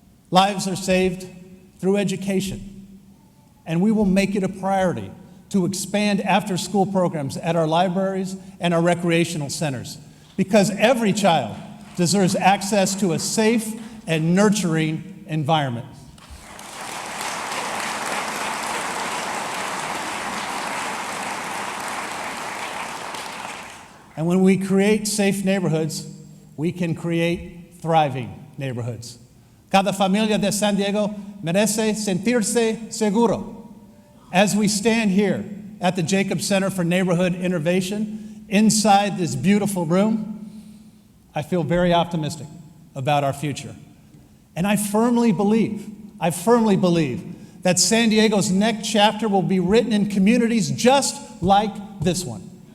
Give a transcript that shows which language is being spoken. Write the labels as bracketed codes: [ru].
[en] Lives are saved through education. And we will make it a priority to expand after-school programs at our libraries and our recreational centers, because every child deserves access to a safe and nurturing environment. And when we create safe neighborhoods, we can create thriving neighborhoods. [es] Cada familia de San Diego merece sentirse seguro. [en] As we stand here at the Jacobs Center for Neighborhood Innovation, inside this beautiful room, I feel very optimistic about our future. And I firmly believe that San Diego's next chapter will be written in communities just like this one.